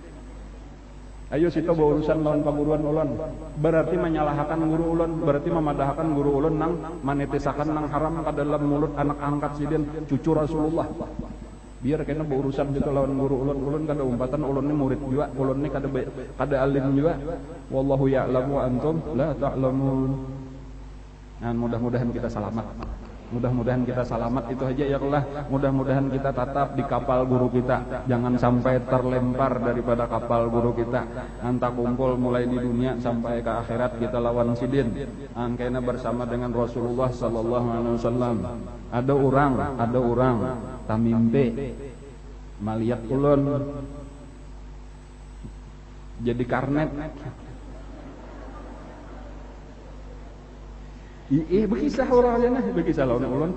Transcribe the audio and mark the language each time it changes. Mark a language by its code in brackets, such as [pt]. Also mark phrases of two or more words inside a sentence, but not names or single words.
[bjn] ayo situ berurusan lawan paguruan ulun berarti menyalahkan guru ulun berarti memadahkan guru ulun nang manetisakan nang haram ke dalam mulut anak angkat sidin cucu Rasulullah biar kena berurusan gitu lawan guru ulun kada umpatan ulun ini murid juga ulun ini kada alim juga [ar] والله يعلم أنتم لا تعلمون [bjn] dan mudah-mudahan kita selamat mudah-mudahan kita selamat itu aja ya Allah mudah-mudahan kita tetap di kapal guru kita jangan sampai terlempar daripada kapal guru kita anta kumpul mulai di dunia sampai ke akhirat kita lawan sidin angkena bersama dengan Rasulullah [ar] صلى الله عليه وسلم [bjn] ada orang tamimpe maliat ulun jadi karnet Iya bekisah orangnya nah, bekisah lawan ulun.